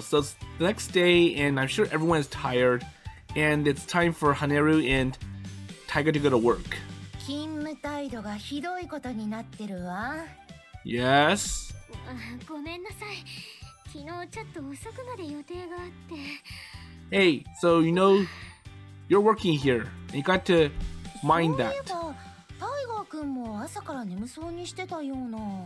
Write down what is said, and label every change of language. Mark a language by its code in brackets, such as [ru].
[en] So it's the next day, and I'm sure everyone is tired, and it's time for Haneru and Taiga to go to work. [ja] 勤務態度がひどいことになってるわ。 [en] Yes? [ja] ごめんなさい。昨日ちょっと遅くまで予定があって。 [en] Hey, so you know, you're working here, and you got to mind [ja] そういえばタイガーくんも朝から眠そうにしてたような。